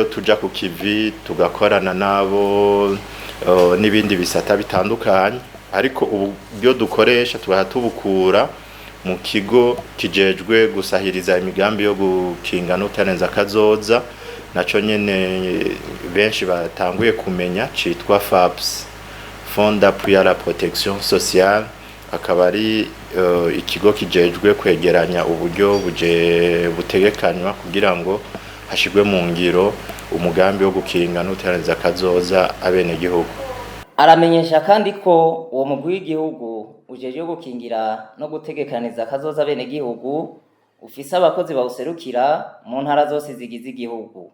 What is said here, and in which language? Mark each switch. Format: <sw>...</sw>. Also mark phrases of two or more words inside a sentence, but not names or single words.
<rn>tuja ku kivi tugakorana nabo n'ibindi bisata bitandukanye, ariko uburyo dukoresha tuba tubukura mu kigo kijejwe gusahiriza imigambi yo gukinga no guteraniriza kazoza, naco nyene benshi batanguye kumenya, citwa FAPS,</rn> <fr>Fond d'appui à la protection sociale.</fr> <rn>Akaba ari ikigo kijejwe kwegeranya uburyo butegekanywa kugira ngo hashigwe mu ngiro umugambi wo gukinga no guteraniriza kazoza abenegihugu. Aramenyesha kandi ko uwo mugwi w'igihugu ujeje gukingira no gutegekaniza kazoza abenegihugu ufise abakozi bawuserukira mu ntara zose zigize igihugu.</rn>